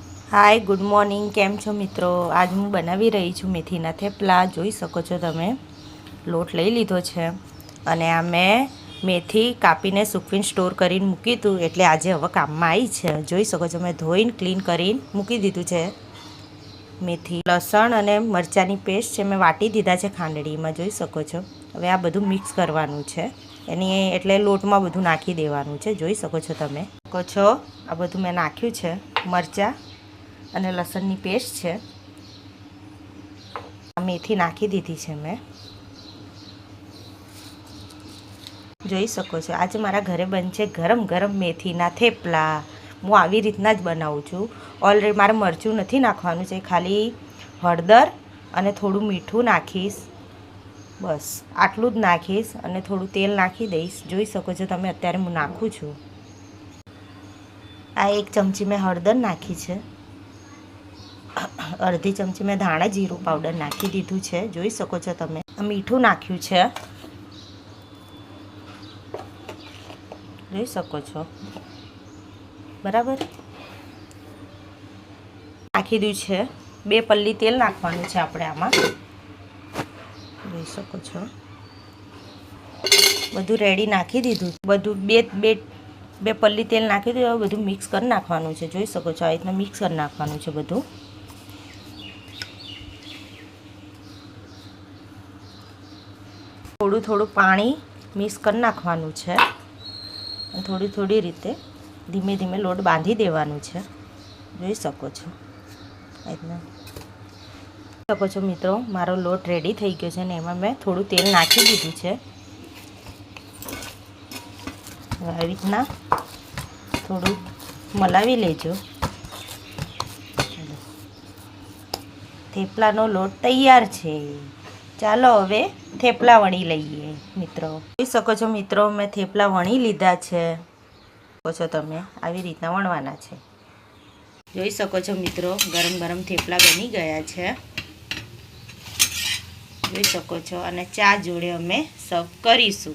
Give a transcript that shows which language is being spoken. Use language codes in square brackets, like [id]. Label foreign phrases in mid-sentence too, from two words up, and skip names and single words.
[en] Hi good morning [gu] કેમ છો મિત્રો। આજ હું બનાવી રહી છું મેથીના થેપલા। જોઈ શકો છો તમે લોટ લઈ લીધો છે અને આ મેં મેથી કાપીને સૂકવીને સ્ટોર કરીને મૂકી હતું એટલે આજે હવે કામમાં આઈ છે। જોઈ શકો છો મેં ધોઈને ક્લીન કરીને મૂકી દીધું છે। મેથી લસણ અને મરચાની પેસ્ટ છે મેં વાટી દીધા છે ખાંડણીમાં। જોઈ શકો છો। હવે આ બધું મિક્સ કરવાનું છે એની એટલે લોટમાં બધું નાખી દેવાનું છે। જોઈ શકો છો તમે આ બધું મેં નાખ્યું છે। मरचा અને લસણની પેસ્ટ છે। મેથી નાખી દીધી છે મેં। જોઈ શકો છો આજે મારા ઘરે બનશે ગરમ ગરમ મેથીના થેપલા। હું આવી રીતના જ બનાવું છું। ઓલરેડી મારે મરચું નથી નાખવાનું છે, ખાલી હળદર અને થોડું મીઠું નાખીશ, બસ આટલું જ નાખીશ અને થોડું તેલ નાખી દઈશ। જોઈ શકો છો તમે અત્યારે હું નાખું છું। આ 1 ચમચી મેં હળદર નાખી છે। અર્ધી ચમચી મેં ધાણા જીરુ પાઉડર નાખી દીધું છે। જોઈ શકો છો તમે। મીઠું નાખ્યું છે। જોઈ શકો છો બરાબર। નાખી દીધું છે। 2 પળી તેલ નાખવાનું છે આપણે આમાં। જોઈ શકો છો બધું રેડી નાખી દીધું। બધું બે પળી તેલ નાખી દીધું। બધું મિક્સ કર નાખવાનું છે। જોઈ શકો છો આ રીતના મિક્સ કર નાખવાનું છે બધું। થોડું થોડું પાણી મિક્સ કર નાખવાનું છે। થોડી થોડી રીતે ધીમે ધીમે લોટ બાંધી દેવાનું છે। જોઈ શકો છો શકો છો મિત્રો મારો લોટ રેડી થઈ ગયો છે ને એમાં મેં થોડું તેલ નાખી દીધું છે। આ રીતના થોડું મલાવી લેજો। થેપલાનો લોટ તૈયાર છે। ચાલો હવે થેપલા વણી લઈએ મિત્રો। જોઈ શકો છો મિત્રો મેં થેપલા વણી લીધા છે। જોઈ શકો છો તમે આવી રીતના વણવાના છે। જોઈ શકો છો મિત્રો ગરમ ગરમ થેપલા બની ગયા છે। જોઈ શકો છો અને ચા જોડે અમે સર્વ કરીશું।